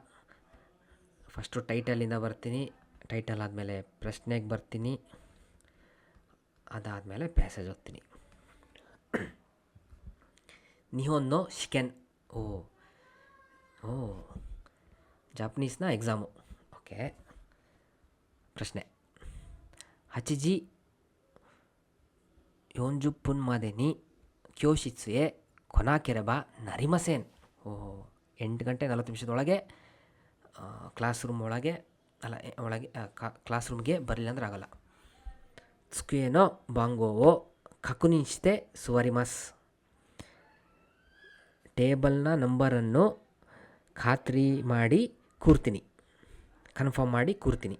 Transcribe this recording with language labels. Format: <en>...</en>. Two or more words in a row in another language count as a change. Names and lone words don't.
<kn>ಫಸ್ಟು ಟೈಟಲಿಂದ ಬರ್ತೀನಿ, ಟೈಟಲ್ ಆದಮೇಲೆ ಪ್ರಶ್ನೆಗೆ ಬರ್ತೀನಿ, ಅದಾದಮೇಲೆ ಪ್ಯಾಸೇಜ್ ಓದ್ತೀನಿ.</kn> <ja>日本の試験.</ja> <kn>ಓ</kn> <en>Japanese exam.</en> <kn>ಓಕೆ, ಪ್ರಶ್ನೆ.</kn> <ja>8 時40分までに教室へ来なければなりません.</ja> <kn>8 ಗಂಟೆ 40 ನಿಮಿಷದೊಳಗೆ</kn> <en>class room</en> <kn>ಒಳಗೆ</kn> <en>class room</en> <kn>ಬರಲಿಲ್ಲ ಅಂದ್ರೆ ಆಗಲ್ಲ.</kn> <ja>机の番号を確認して座ります.</ja> <kn>ಟೇಬಲ್ನ ನಂಬರನ್ನು ಖಾತ್ರಿ ಮಾಡಿ ಕೂರ್ತೀನಿ, ಕನ್ಫರ್ಮ್ ಮಾಡಿ ಕೂರ್ತೀನಿ.</kn>